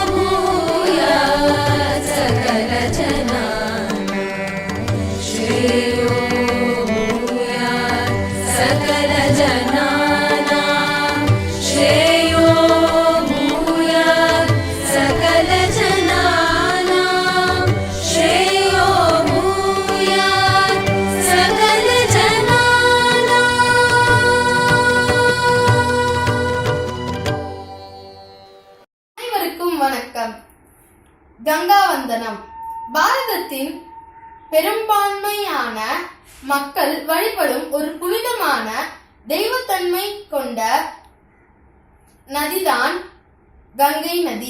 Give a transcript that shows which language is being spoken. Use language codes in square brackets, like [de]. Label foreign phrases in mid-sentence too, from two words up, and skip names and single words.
[sa] भूयात् सकलजनानां श्रेयो भूयात् सकलजनानां श्रेयो भूयात् सकलजनानां श्रेयो भूयात् सकलजनानां [ta] அனைவருக்கும் வணக்கம். கங்கா வந்தனம் பாரதத்தின் பெரும்பான்மையான மக்கள் வழிபடும் ஒரு புனிதமான தெய்வத்தன்மை கொண்ட நதிதான் கங்கை நதி.